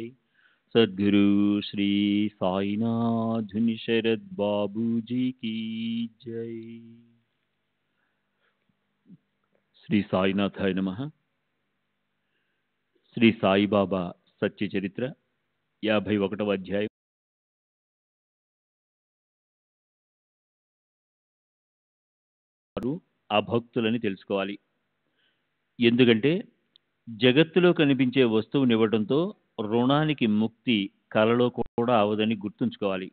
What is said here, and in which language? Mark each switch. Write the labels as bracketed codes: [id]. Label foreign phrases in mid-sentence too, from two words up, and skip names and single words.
[hi] सद्गुरु श्री साईनाथ शरद बाबू जी की जय। [sa] श्री साईनाथाय नमः। [te] శ్రీ సాయిబాబా సత్య చరిత్ర 51వ అధ్యాయం. అభక్తులని తెలుసుకోవాలి. ఎందుకంటే జగత్తులో కనిపించే వస్తువునివ్వడంతో రుణానికి ముక్తి కలలో కూడా అవదని గుర్తుంచుకోవాలి.